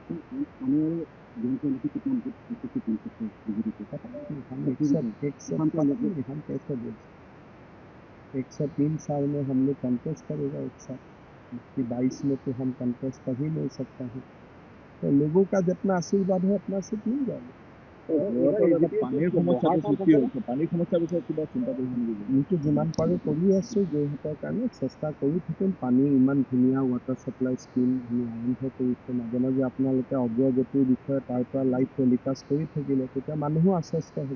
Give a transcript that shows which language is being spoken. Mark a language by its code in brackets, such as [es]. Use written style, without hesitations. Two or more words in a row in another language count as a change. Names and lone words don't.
[hi] 103 साल में हम लोग कंटेस्ट करेगा एक साथ, 22 में तो हम कंटेस्ट कर ही नहीं सकता है। तो लोगों का जितना आशीर्वाद है अपना सीट मिल जाएगा। [as] পানীৰ সমস্যাটো সৃষ্টি হৈছে, পানীৰ সমস্যাৰ বিষয়ে কিবা চিন্তা কৰিব নেকি? আমিতো যিমান পাৰোঁ কৰি আছোঁ যোৰহাটৰ কাৰণে, চেষ্টা কৰি থাকিম। পানীৰ ইমান ধুনীয়া [en] water supply scheme [as] আমি আৰম্ভ কৰিছোঁ। মাজে মাজে আপোনালোকে অগ্ৰগতিৰ বিষয়ে তাৰ পৰা [en] live telecast [as] কৰি থাকিলে তেতিয়া মানুহো আশ্বস্ত হ'ব।